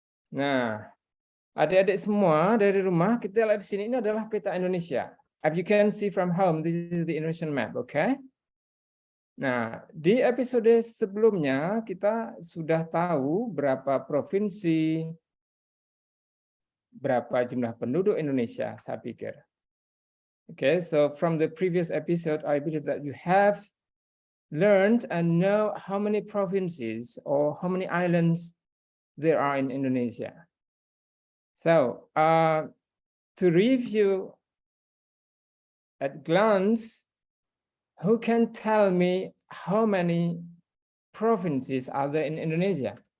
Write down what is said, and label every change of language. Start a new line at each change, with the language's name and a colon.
Indonesian: Nah, adik-adik semua dari rumah, kita lihat di sini, ini adalah peta Indonesia.
English: As you can see from home, this is the Indonesian map, okay?
Indonesian: Nah, di episode sebelumnya kita sudah tahu berapa provinsi, berapa jumlah penduduk Indonesia, saya pikir.
English: Okay, so from the previous episode, I believe that you have learned and know how many provinces or how many islands there are in Indonesia. So, to review at glance, who can tell me how many provinces are there in Indonesia?